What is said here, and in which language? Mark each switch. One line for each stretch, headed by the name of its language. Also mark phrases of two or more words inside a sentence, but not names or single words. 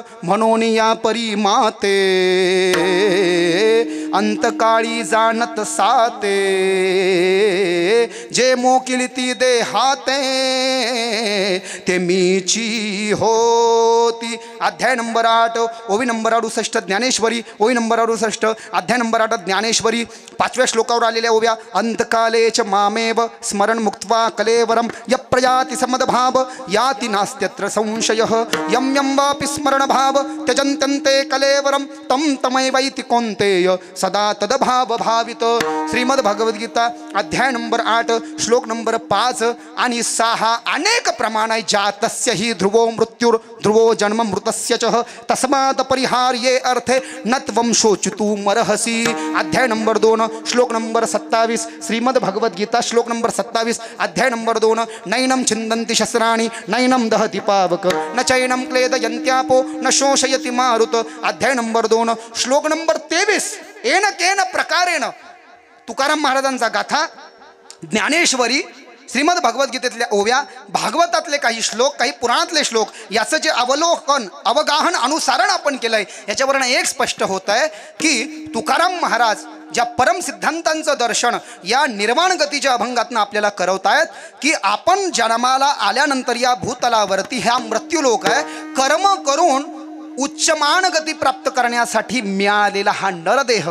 Marathi: म्हणून या परी माते अंतकाळी जाणत साते जे मोकिलती देहाते ते मीची होती. अध्याय नंबर 8 ओवी नंबर 68 ज्ञानेश्वरी ओवी नंबर 68 अध्याय नंबर 8 ज्ञानेश्वरी 5व्या श्लोकावर आलेल्या ओव्या.
Sanskrit: अंतकालेच मामेव स्मरण मुक्त्वा कलेवरम यप्रयाति समदभाव याति नास्त्यत्र संशयः यम यम वापि स्मरण भाव त्यजन्त्यन्ते कलेवरम तम तमैवैति कौन्तेय सदा तदभाव भावित.
Marathi: श्रीमद भगवद्गीता अध्याय नंबर 8 श्लोक नंबर 5 आणि 6. अनेक प्रमाण आहे
Sanskrit: जातस्य ही ध्रुवो मृत्युर ध्रुवो जन्म मृतस्य च तस्मात् परिहार्ये अर्थे नत्वं शोचितु मरहसी.
Marathi: अध्याय नंबर 2 श्लोक नंबर 27 श्रीमद भगवद्गीता श्लोक नंबर 27 अध्याय नंबर 2.
Sanskrit: नैनं छिन्दन्ति शस्त्राणि नैनं दहति पावक न चैनं क्लेदयन्त्यापो न शोषयति मारुत.
Marathi: अध्याय नंबर 2 श्लोक नंबर 23.
Sanskrit: येन केन प्रकारेण
Marathi: तुकाराम महाराजांचा गाथा ज्ञानेश्वरी श्रीमद भगवद्गीतेतल्या ओव्या भागवतातले काही श्लोक काही पुराणातले श्लोक याचं जे अवलोकन अवगाहन अनुसारण आपण केलंय याच्यावरून एक स्पष्ट होत आहे की तुकाराम महाराज ज्या परम सिद्धांतांचं दर्शन या निर्वाण गतीच्या अभंगातनं आपल्याला करवतायत की आपण जन्माला आल्यानंतर या भूतलावरती ह्या मृत्यूलोक आहे कर्म करून उच्चमान गती प्राप्त करण्यासाठी मिळालेला हा नरदेह.